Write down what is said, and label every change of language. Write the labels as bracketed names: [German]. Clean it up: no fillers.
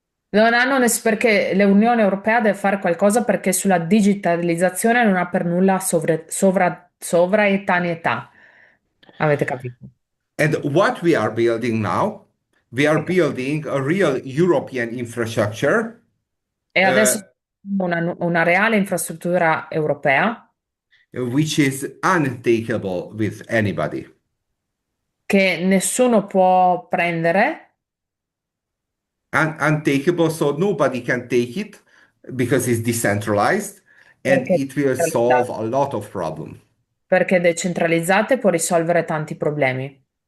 [Italian] Non hanno perché l'Unione Europea deve fare qualcosa perché sulla digitalizzazione non ha per nulla sovranità. Avete capito? [English] And what we are building now, we are building a real European infrastructure, [Italian] E uh, adesso una reale infrastruttura europea [English] which is untakeable with anybody. [Italian] che nessuno può prendere [English] Untakeable, so nobody can take it because it's decentralized and [Italian] perché [English] it will solve a lot of problems. [Italian] decentralizzate può risolvere tanti problemi.